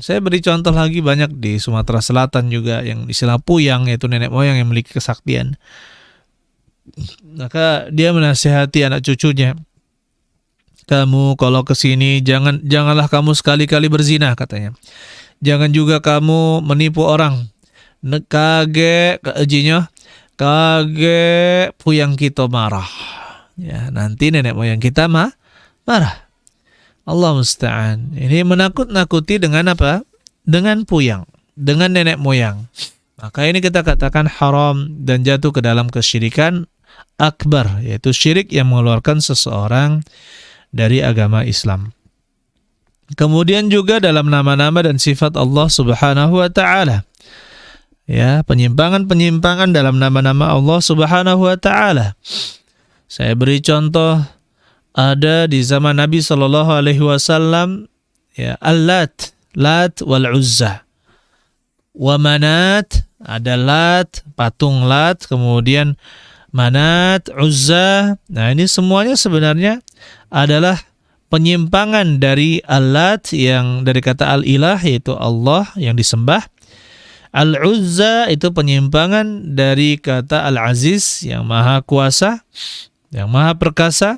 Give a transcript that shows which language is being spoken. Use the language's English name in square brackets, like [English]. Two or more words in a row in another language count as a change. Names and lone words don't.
[Indonesian] Saya beri contoh lagi banyak di Sumatera Selatan juga yang istilah Puyang, yaitu nenek moyang yang memiliki kesaktian. Maka dia menasihati anak cucunya, kamu kalau ke sini janganlah kamu sekali-kali berzina, katanya. Jangan juga kamu menipu orang. [Musi] Kage keejinya, kage Puyang kita marah. [Indonesian] Ya, nanti nenek moyang kita marah. [Arabic] الله المستعان. [Indonesian] Ini menakut-nakuti dengan apa? Dengan puyang, dengan nenek moyang. Maka ini kita katakan haram dan jatuh ke dalam kesyirikan akbar, yaitu syirik yang mengeluarkan seseorang dari agama Islam. Kemudian juga dalam nama-nama dan sifat Allah [Arabic] سبحانه وتعالى. [Indonesian] Ya, penyimpangan-penyimpangan dalam nama-nama Allah [Arabic] سبحانه وتعالى. [Indonesian] Saya beri contoh, ada di zaman Nabi [Arabic] صلى الله عليه وسلم, [Indonesian] ya, Al-Lat, Lat wal Uzza, wa Manat, ada Lat, patung Lat, kemudian Manat, Uzza. Nah, ini semuanya sebenarnya adalah penyimpangan dari Al-Lat yang dari kata Al-Ilah, yaitu Allah yang disembah. Al-Uzza itu penyimpangan dari kata Al-Aziz yang maha kuasa, yang maha perkasa.